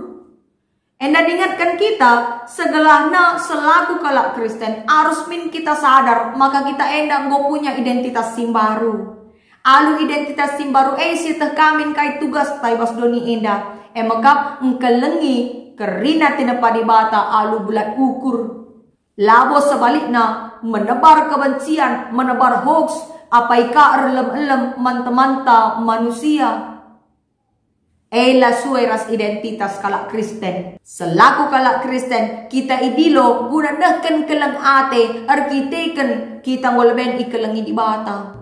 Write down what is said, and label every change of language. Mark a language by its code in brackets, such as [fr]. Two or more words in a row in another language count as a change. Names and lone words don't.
[btx] Enda diingatkan kita segelahna selaku kalak Kristen harus min kita sadar maka kita enda nggo [id] punya identitas [btx] simbaru. Alu identitas simbaru si teh kamin kai tugas tai bas doni enda. Emakap engkelengi kerina tina padibata alu bulat ukur. [id] Labo sebaliknya menebar kebencian, menebar hoax, [btx] apaika erlem-elem manta-manta manusia. Ela sueras identitas kalak Kristen. Selaku kalak Kristen, kita idilo guna deken keleng ate, arkiteken kita ngolben ikelengi di bata.